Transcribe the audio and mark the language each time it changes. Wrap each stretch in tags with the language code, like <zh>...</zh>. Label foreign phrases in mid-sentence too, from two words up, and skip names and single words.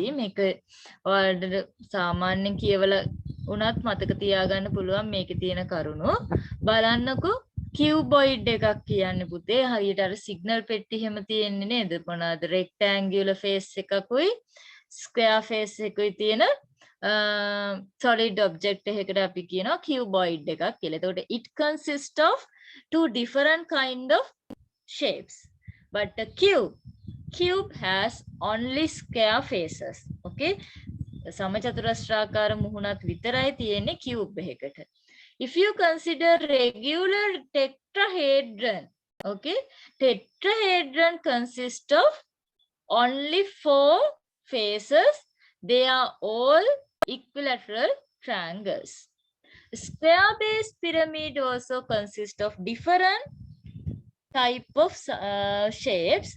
<si>මේක ඔයාලට සාමාන්‍යයෙන් කියවලා උනත් මතක තියාගන්න පුළුවන් මේකේ තියෙන කරුණු. බලන්නකෝ cuboid එකක් කියන්නේ පුතේ හරියට අර සිග්නල් පෙට්ටි හැම තියෙන්නේ නේද? මොනවාද</si> <en>rectangular face</en> <si>එකකුයි</si> <en>square face</en> <si>එකකුයි තියෙන</si> <en>solid object</en> <si>එකකට අපි කියනවා cuboid එකක් කියලා.</si> <en>එතකොට it consists of two different kind of shapes, but the cube has only square faces.</en> <si>Okay, සමචතුරස්‍රාකාර මුහුණක් විතරයි තියෙන්නේ cube එකකට.</si> <en>If you consider regular tetrahedron, okay, tetrahedron consists of only 4 faces. They are all equilateral triangles. Square-based pyramid also consists of different type of shapes.</en>